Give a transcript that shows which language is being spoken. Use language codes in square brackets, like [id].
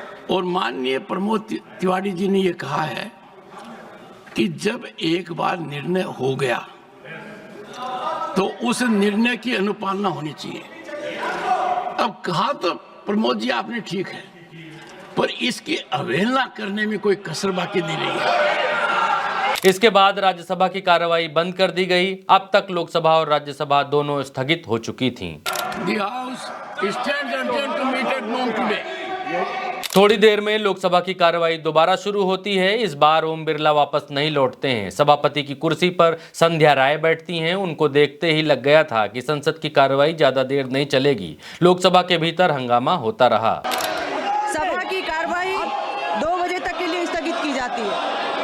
[hi] और माननीय प्रमोद तिवारी जी ने यह कहा है कि जब एक बार निर्णय हो गया तो उस निर्णय की अनुपालना होनी चाहिए। अब कहा तो प्रमोद जी आपने ठीक है, पर इसकी अवहेलना करने में कोई कसर बाकी नहीं रही है। इसके बाद राज्यसभा की कार्रवाई बंद कर दी गई। अब तक लोकसभा और राज्यसभा दोनों स्थगित हो चुकी थीं। [en] The House stands adjourned to meet at noon today. [hi] थोड़ी देर में लोकसभा की कार्रवाई दोबारा शुरू होती है। इस बार ओम बिरला वापस नहीं लौटते हैं। सभापति की कुर्सी पर संध्या राय बैठती हैं। उनको देखते ही लग गया था कि संसद की कार्रवाई ज्यादा देर नहीं चलेगी। लोकसभा के भीतर हंगामा होता रहा। सभा की कार्रवाई 2 बजे तक के लिए स्थगित की जाती है।